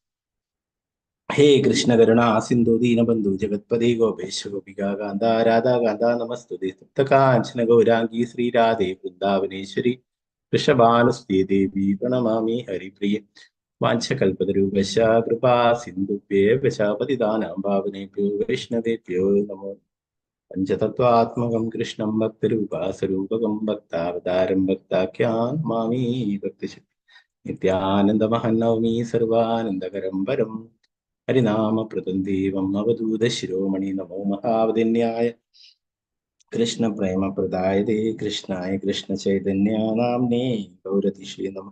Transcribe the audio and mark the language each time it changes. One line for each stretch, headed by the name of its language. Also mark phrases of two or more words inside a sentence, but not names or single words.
Sanskrit: ഹേ കൃഷ്ണ കരുണാ സിന്ധു ദീനബന്ധു ജഗത്പദേ ഗോപേശ ഗോപികാ കാന്ത രാധാ കാന്ത നമസ്തുതേ തപ്തകാഞ്ചന ഗൗരാംഗീ ശ്രീരാധേ വൃന്ദാവനേശ്വരി വൃഷഭാനുസ്തേ ദേവി പ്രണമാമി ഹരിപ്രിയ. വാഞ്ചകൽപതരൂപശ കൃപാ സിന്ധുഭ്യേവ ച പതിതാനാം പാവനേഭ്യോ വൈഷ്ണവേഭ്യോ നമോ. പഞ്ചതത്വാത്മകം കൃഷ്ണം ഭക്തരൂപാസ്വരൂപകം ഭക്താവതാരം ഭക്താഖ്യാൻ മാമീ ഭക്തിശക്തി നിത്യാനന്ദമഹം നവമീ സർവാനന്ദകരം പരം ഹരിനാമപ്രദം ദേവം അവധൂത ശിരോമണി. നമോ മഹാവദിന്യായ കൃഷ്ണപ്രേമപ്രദായതേ കൃഷ്ണായ കൃഷ്ണചൈതന്യാനാംനേ ഗൗരതിശ്രീ നമഃ.